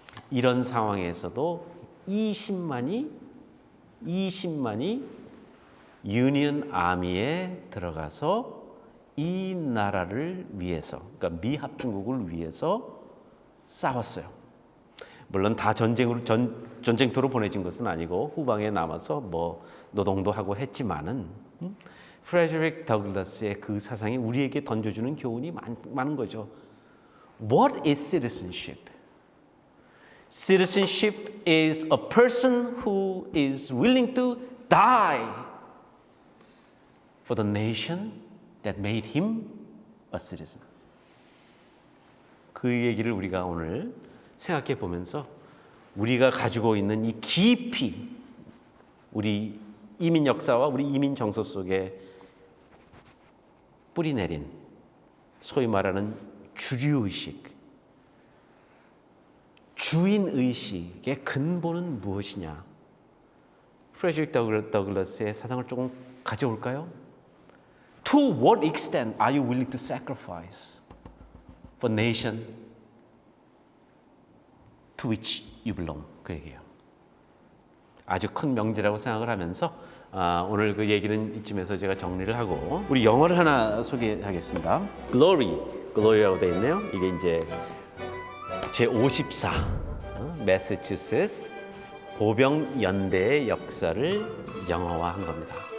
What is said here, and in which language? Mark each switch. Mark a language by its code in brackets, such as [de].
[ko] 이런 상황에서도 20만이 유니언 아미에 들어가서 이 나라를 위해서, 그러니까 미합중국을 위해서 싸웠어요. 물론 다 전쟁터로 보내진 것은 아니고 후방에 남아서 뭐 노동도 하고 했지만은 프레데릭 더글라스의 그 사상이 우리에게 던져주는 교훈이 많은 거죠. [en] What is citizenship? Citizenship is a person who is willing to die for the nation that made him a citizen. [ko] 그 얘기를 우리가 오늘 생각해 보면서 우리가 가지고 있는 이 깊이 우리 이민 역사와 우리 이민 정서 속에 뿌리 내린 소위 말하는 주류의식, 주인의식의 근본은 무엇이냐? 프레데릭 더글라스의 사상을 조금 가져올까요? [en] To what extent are you willing to sacrifice for nation to which you belong? [ko] 그 얘기예요. 아주 큰 명제라고 생각을 하면서 오늘 그 얘기는 이쯤에서 제가 정리를 하고 우리 영어를 하나 소개하겠습니다. Glory라고 되어 있네요. 이게 이제 제54 매사추세츠 보병연대의 역사를 영어화한 겁니다.